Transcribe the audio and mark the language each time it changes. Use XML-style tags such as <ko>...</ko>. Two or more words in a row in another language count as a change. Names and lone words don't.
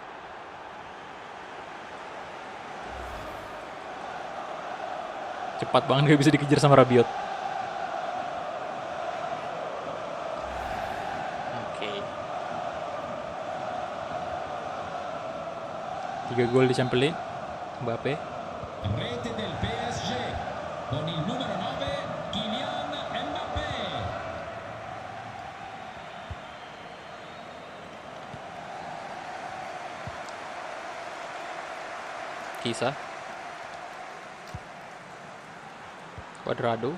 <id>Cepat banget, gak bisa dikejar sama Rabiot. Oke. 3 gol dicempelin Mbappe.</id> <it>Rete del PSG con il numero 9 Kylian Mbappe.</it> <id>Kisah. Cuadrado.</id>